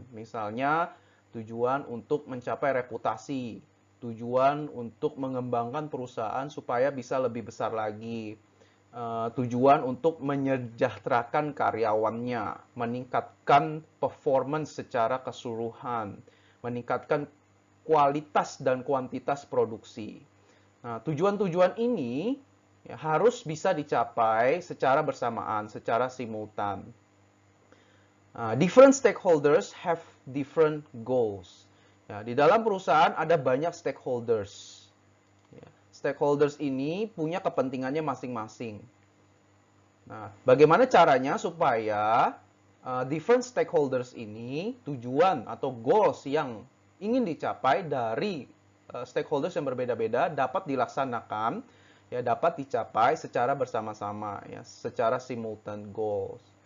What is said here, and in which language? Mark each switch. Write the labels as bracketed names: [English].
[Indonesian] Misalnya tujuan untuk mencapai reputasi, tujuan untuk mengembangkan perusahaan supaya bisa lebih besar lagi, tujuan untuk menyejahterakan karyawannya, meningkatkan performance secara keseluruhan, meningkatkan kualitas dan kuantitas produksi. Nah, tujuan-tujuan ini ya, harus bisa dicapai secara bersamaan, secara simultan. [English] Different stakeholders have different goals. [Indonesian] Ya, di dalam perusahaan ada banyak stakeholders. Ya, stakeholders ini punya kepentingannya masing-masing. Nah, bagaimana caranya supaya [English] different stakeholders [Indonesian] ini tujuan atau goals yang ingin dicapai dari stakeholders yang berbeda-beda dapat dilaksanakan, ya dapat dicapai secara bersama-sama, ya secara simultan goals.